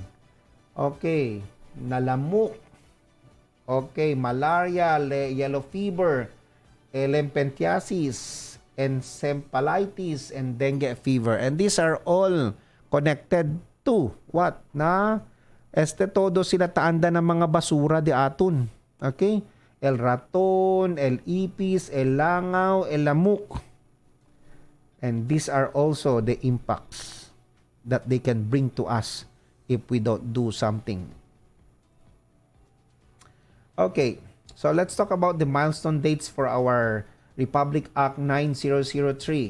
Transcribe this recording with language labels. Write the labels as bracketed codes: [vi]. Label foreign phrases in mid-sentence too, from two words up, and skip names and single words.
[cbk] Okay, nalamuk. [en] Okay, malaria, yellow fever, elephantiasis, encephalitis, and dengue fever. And these are all connected to what? [cbk] Todo sila taanda ng mga basura di aton. [en] Okay? [cbk] El raton, el ipis, el langaw, el lamuk. [en] And these are also the impacts that they can bring to us if we don't do something. Okay, so let's talk about the milestone dates for our Republic Act 9003.